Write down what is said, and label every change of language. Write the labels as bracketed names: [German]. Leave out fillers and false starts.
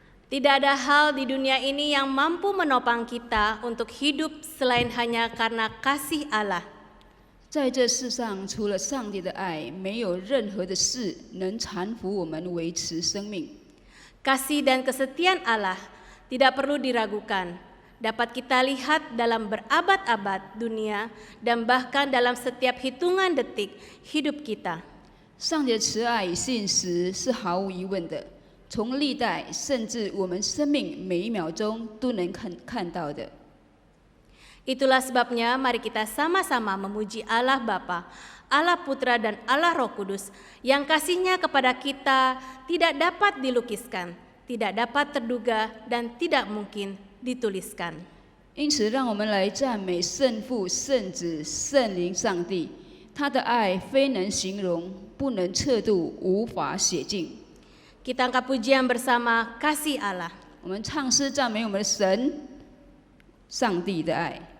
[Indonesian] Tidak ada hal di dunia ini yang mampu menopang kita untuk hidup selain hanya karena kasih Allah. [Chinese] 在这世上，除了上帝的爱，没有任何的事能搀扶我们维持生命。 [Indonesian] Kasih dan kesetiaan Allah tidak perlu diragukan. Dapat kita lihat dalam berabad-abad dunia dan bahkan dalam setiap hitungan detik hidup kita. [Chinese] 上帝的慈爱与信实是毫无疑问的，从历代甚至我们生命每一秒钟都能看到的。 [Indonesian] Itulah sebabnya mari kita sama-sama memuji Allah Bapa, Allah Putra dan Allah Roh Kudus yang kasih-Nya kepada kita tidak dapat dilukiskan, tidak dapat terduga dan tidak mungkin dituliskan. [Chinese] 因此，让我们来赞美圣父、圣子、圣灵上帝，他的爱非能形容，不能测度，无法写尽。 [Indonesian] Kita angkat pujian bersama kasih Allah. [Chinese] 我们唱诗赞美我们的神，上帝的爱。